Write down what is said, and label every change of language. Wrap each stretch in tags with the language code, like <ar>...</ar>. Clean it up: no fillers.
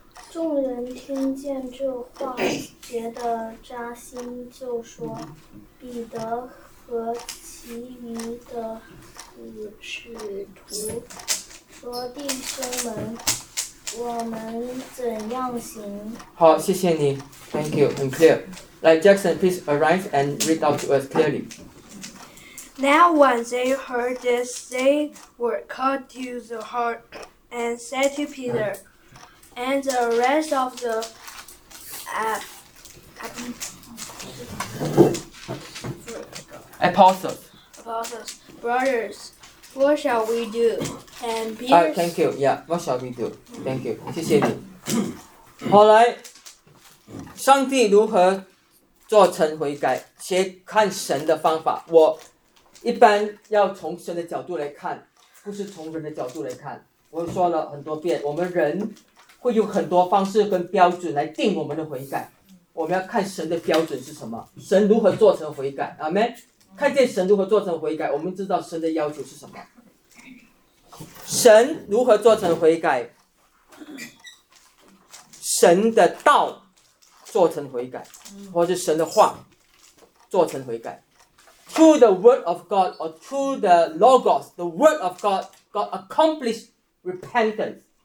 <zh>众人听见这话，觉得扎心，就说：“彼得和其余的使徒说，弟兄们，我们怎样行？” 好，谢谢你 ，</zh> <en>Thank you，</en> <zh>很 clear。来</zh> <en>，Jackson， please arrive and read out to us clearly。 Now when they heard this, they were cut to the heart and said to Peter and the rest of the apostles, brothers, what shall we do? And Peter, thank you. Yeah, what shall we do? Thank you.</en> <zh>谢谢你。后来，上帝如何做成悔改？且看神的方法。我。一般要从神的角度来看，不是从人的角度来看。我说了很多遍，我们人会有很多方式跟标准来定我们的悔改。我们要看神的标准是什么，神如何做成悔改。阿们。看见神如何做成悔改，我们知道神的要求是什么。神如何做成悔改，神的道做成悔改，或者神的话做成悔改。</zh> <en>Through the word of God, or through the Logos, the word of God, God accomplished repentance.</en>